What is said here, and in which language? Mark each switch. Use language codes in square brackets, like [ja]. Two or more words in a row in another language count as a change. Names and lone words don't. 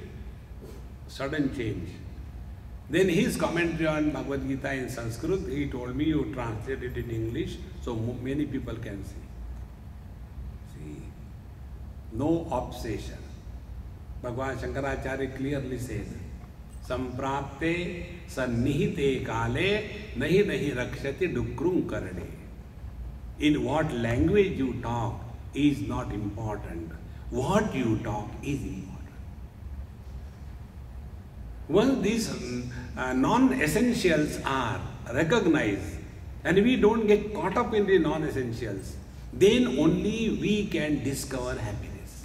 [en] Sudden change. Then his commentary on Bhagavad Gita in Sanskrit, he told me, you translate it in English so many people can see. See, no obsession. Bhagavan Shankaracharya clearly says, [sa] Samprapte sannihite kale nahi nahi rakshati dukrum karne. [en] In what language you talk is not important. What you talk is important. Once these non-essentials are recognized and we don't get caught up in the non-essentials, then only we can discover happiness.